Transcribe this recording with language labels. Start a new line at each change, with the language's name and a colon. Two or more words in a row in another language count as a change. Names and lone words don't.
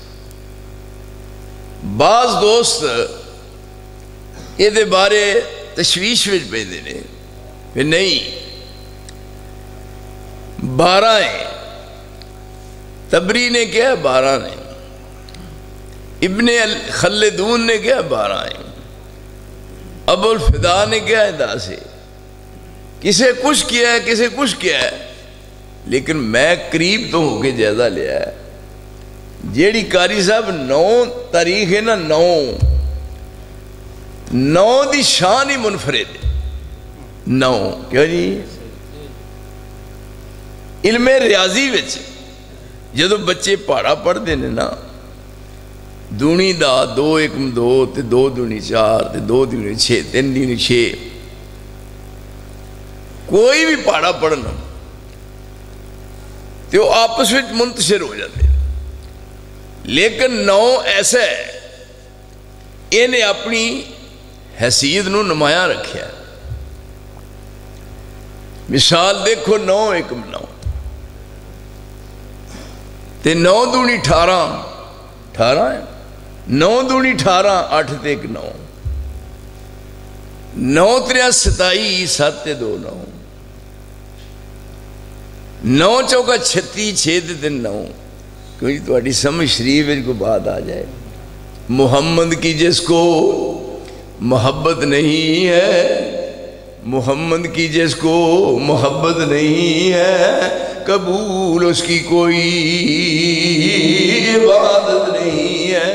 Punjabi: بعض دوست یہ دے بارے تشویش وچ پیندے نے کہ نہیں 12 ہے، تبری نے کیا 12 نے، ابن خلدون نے کیا 12 ہے، ابو الفدا نے کیا 10 ہے، کسے کچھ کیا ہے کسے کچھ کیا ہے، لیکن میں قریب تو ہو کے جائزہ لیا ہے۔ جیڑی قاری صاحب 9 تاریخ ہے نا، 9 دی شان ہی منفرد ہے۔ 9 کیوں جی؟ علم ریاضی وچ جدو بچے پہاڑا پڑھتے ہیں نا، دونی دا 2 1 2 تے 2 دونی 4 تے 2 دونی 6 3 دونی 6، کوئی بھی پہاڑا پڑھنا تے وہ آپس میں منتشر ہو جاتے، لیکن 9 ایسا ہے انہیں اپنی حیثیت نو نمایاں رکھیا ہے۔ مثال دیکھو 9 1 9 تے 9 دونی 18 18 ہے، 9 دونی 18 8 تے 1 9، 9 3 27 7 تے 2 9، 9 چوکا 36 6 تے 3 9۔
Urdu: کیونکہ
Punjabi: تہاڈی سمجھ شریف وچ
Urdu: کو بات آ جائے، محمد کی جس کو محبت نہیں ہے، محمد کی جس کو محبت نہیں ہے، قبول اس کی کوئی عبادت نہیں ہے۔